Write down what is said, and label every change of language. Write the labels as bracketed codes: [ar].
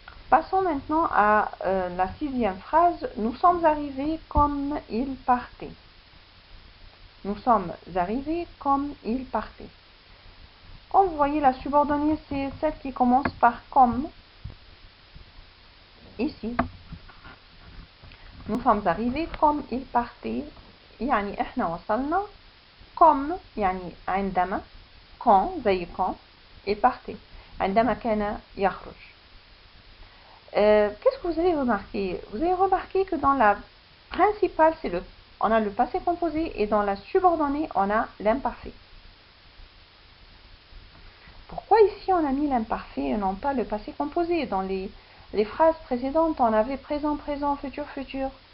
[fr] Passons maintenant à la sixième phrase. Nous sommes arrivés comme ils partaient. Nous sommes arrivés comme ils partaient. Comme vous voyez, la subordonnée, c'est celle qui commence par comme. Ici. Nous sommes arrivés comme ils partaient. [ar] يعني احنا وصلنا comme يعني عندما quand زي quand et partait عندما كان يخرج. [fr] Qu'est-ce que vous avez remarqué? Vous avez remarqué que dans la principale, on a le passé composé et dans la subordonnée, on a l'imparfait. Pourquoi ici on a mis l'imparfait et non pas le passé composé? Dans les phrases précédentes, on avait présent, présent, futur, futur.